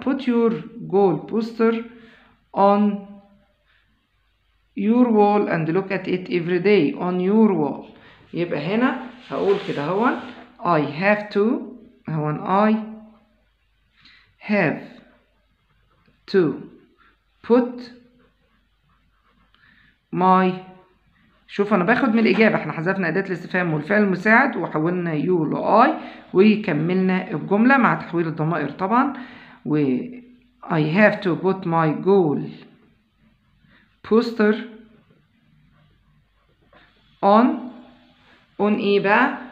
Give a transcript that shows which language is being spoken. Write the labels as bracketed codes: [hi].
[en] put your goal poster on your wall and look at it every day. on your wall. [ar] يبقى هنا هقول كده هون [en] I have to هون I have to put my. [ar] شوف انا باخد من الاجابه. احنا حذفنا اداه الاستفهام والفعل المساعد وحولنا يو لاي وكملنا الجمله مع تحويل الضمائر طبعا. [en] و I have to put my goal poster on [ar] ايه بقى.